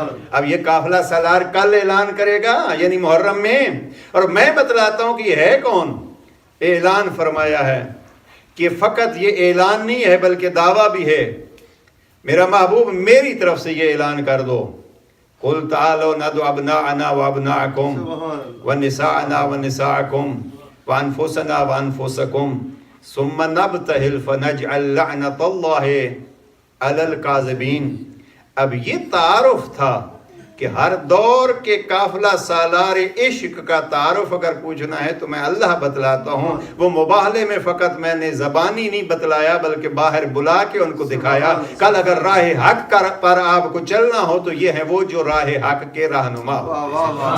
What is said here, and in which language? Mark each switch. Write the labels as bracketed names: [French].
[Urdu] اب یہ قافلہ سالار کل اعلان کرے گا یعنی محرم میں، اور میں بتلاتا ہوں کہ یہ ہے کون. اعلان فرمایا ہے کہ فقط یہ اعلان نہیں ہے بلکہ دعویٰ بھی ہے. میرا محبوب میری طرف سے یہ اعلان کر دو، [Arabic] قل تعالوا ندعو ابناءنا وابناءكم ونساءنا ونساءكم وانفسنا وانفسكم ثم نبتهل فنجعل لعنة الله على الكاذبين. [Urdu] اب یہ تعارف تھا کہ ہر دور کے قافلہ سالار عشق کا تعارف اگر پوچھنا ہے تو میں اللہ بتلاتا ہوں. وہ مباہلے میں فقط میں نے زبانی نہیں بتلایا بلکہ باہر بلا کے ان کو دکھایا. کل اگر راہ حق پر آپ کو چلنا ہو تو یہ ہے وہ جو راہ حق کے رہنما ہو.